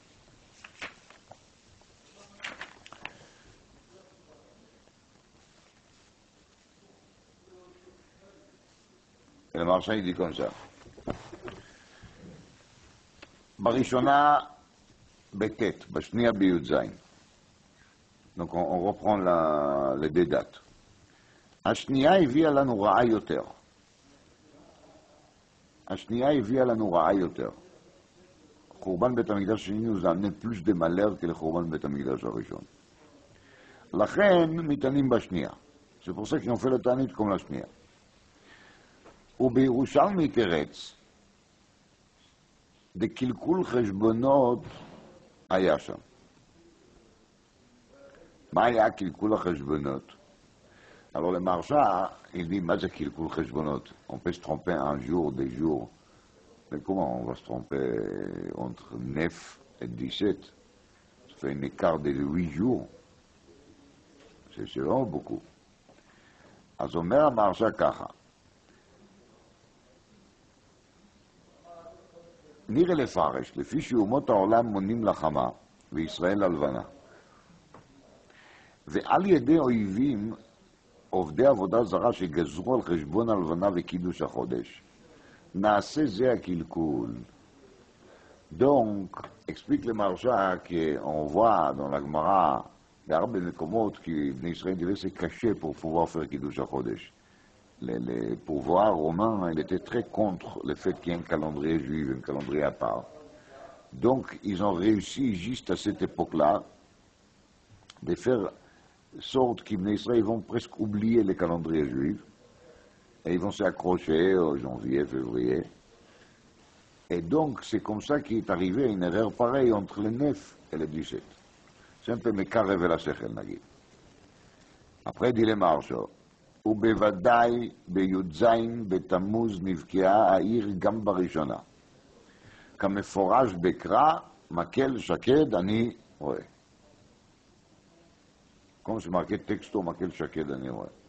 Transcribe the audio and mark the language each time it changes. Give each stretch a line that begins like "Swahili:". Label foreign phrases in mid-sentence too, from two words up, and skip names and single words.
French: Et le Marsha il dit comme ça.
Hebrew: בראשונה בט', בשנייה בי"ז.
French: Donc on reprend les deux dates.
Hebrew: השנייה הביאה לנו רעה יותר. השנייה הביאה לנו רעה יותר. חורבן בית המקדש השני
French: nous a amené plus de malheur que le
Hebrew: חורבן בית המקדש הראשון. לכן מתענים בשנייה. C'est pour ça qu'ils ont fait le תענית comme la שנייה. ובירושלמי תרץ, דקלקול חשבונות היה שם. מה היה קלקול החשבונות?
French: Alors le Marsha, il dit, mais c'est
Hebrew: קלקול חשבונות.
French: On peut se tromper un jour, des jours. Mais comment on va se tromper entre 9 et 17? Ça fait un écart de 8 jours. C'est vraiment beaucoup.
Hebrew: אז אומר המרשה ככה, נראה לפרש, לפי שאומות העולם מונים לחמה, וישראל הלבנה. ועל ידי אויבים, עובדי עבודה זרה שגזרו על חשבון הלבנה וקידוש החודש. נעשה זה הקלקול.
French: Donc, explique le Marsha qu'on voit dans la Gemara,
Hebrew: בהרבה מקומות, כי בני ישראל
French: devaient se cacher pour pouvoir faire
Hebrew: קידוש החודש.
French: Le pouvoir romain, il était très contre le fait qu'il y ait un calendrier juif, un calendrier à part. Donc, ils ont réussi, juste à cette époque-là, de faire sorte qu'Ibn Israël vont presque oublier les calendriers juifs et ils vont s'accrocher au janvier, février. Et donc, c'est comme ça qu'il est arrivé une erreur pareille entre le 9 et le 17. C'est un peu
Hebrew: מתקבל על השכל, נגיד.
French: Après, dit le Marsha,
Hebrew: ובוודאי בי"ז בתמוז נבקעה העיר גם בראשונה. כמפורש בקרא, מקל שקד אני רואה. כמו שמרקד טקסטו, מקל שקד אני רואה.